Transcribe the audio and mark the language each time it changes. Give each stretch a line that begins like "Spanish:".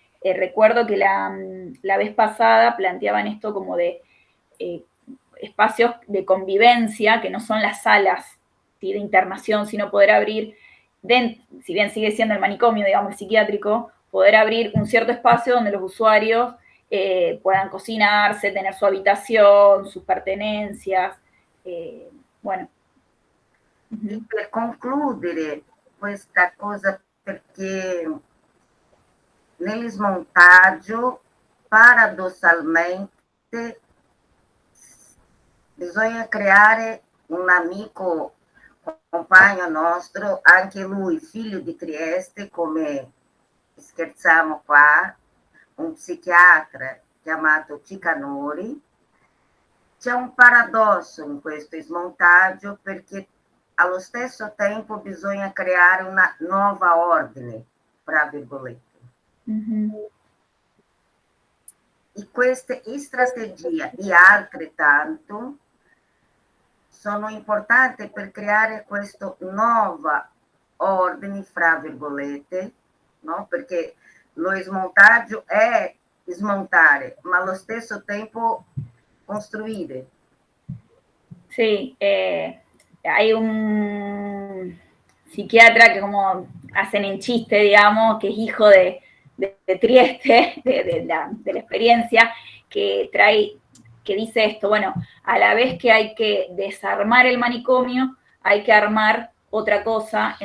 Spanish: recuerdo que la vez pasada planteaban esto como de espacios de convivencia, que no son las salas, ¿sí?, de internación, sino poder abrir, si bien sigue siendo el manicomio, digamos, el psiquiátrico, poder abrir un cierto espacio donde los usuarios puedan cocinarse, tener su habitación, sus pertenencias, bueno.
Italian: E per concludere questa cosa, perché nel smontaggio, paradossalmente, bisogna creare un amico, compagno nostro, anche lui figlio di Trieste, come scherziamo qua, un psichiatra chiamato Cicanori. C'è un paradosso in questo smontaggio, perché allo stesso tempo bisogna creare una nuova ordine, fra virgolette. E queste strategie e altrettanto sono importanti per creare questo nuova ordine, fra virgolette, no? Perché lo smontaggio è smontare, ma allo stesso tempo construire.
Spanish: Sí, hay un psiquiatra que, como hacen en chiste, digamos, que es hijo de Trieste, de la experiencia, que dice esto: bueno, a la vez que hay que desarmar el manicomio, hay que armar otra cosa.